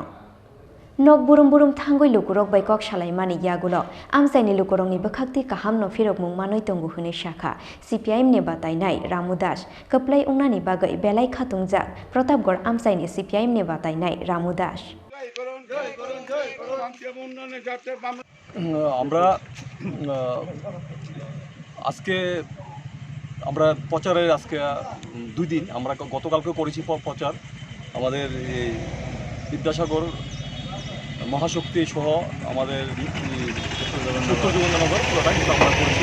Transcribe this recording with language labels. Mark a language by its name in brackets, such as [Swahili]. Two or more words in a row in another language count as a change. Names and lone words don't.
[Kok Borok] Nok burum thangoi lukurok bai kok salaimani yagulo amsaini lukurongni bakhakti kaham no firok mung manoi tongu hune shakha CPM ne batainai Ramu Das kaplai ungnani bagai belai khatungjak Protapgor amsaini CPM ne batainai Ramu Das [Bangla] আমরা আজকে আমরা প্রচারের আজকে 2 দিন আমরা গতকালকে করেছি প্রচার আমাদের বিদ্যাসাগর মহাশক্তি সহ আমাদের উত্তর যোগেন্দ্রনগর পুরোটাই কিন্তু আমরা করছি।